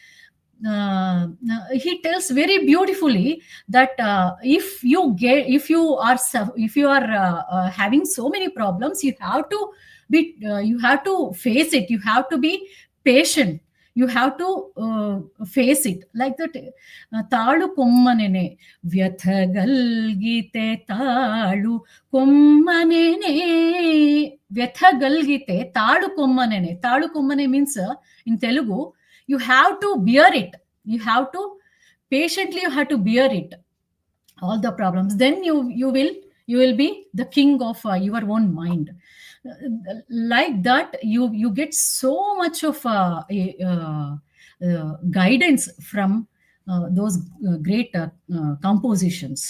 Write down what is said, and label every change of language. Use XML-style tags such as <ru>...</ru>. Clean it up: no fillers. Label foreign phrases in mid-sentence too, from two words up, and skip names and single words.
<en>He tells very beautifully that if you are having so many problems, you have to face it. You have to be patient. You have to face it like that.</en> <te>తాలు కొమ్మనెనే వ్యథలగలిగితే తాలు కొమ్మనెనే వ్యథలగలిగితే తాలు కొమ్మనెనే. తాలు కొమ్మనె</te> <en>means in Telugu, you have to bear it. You have to patiently, you have to bear it, all the problems. Then you will be the king of your own mind. Like that, you get so much of guidance from those great compositions.</en>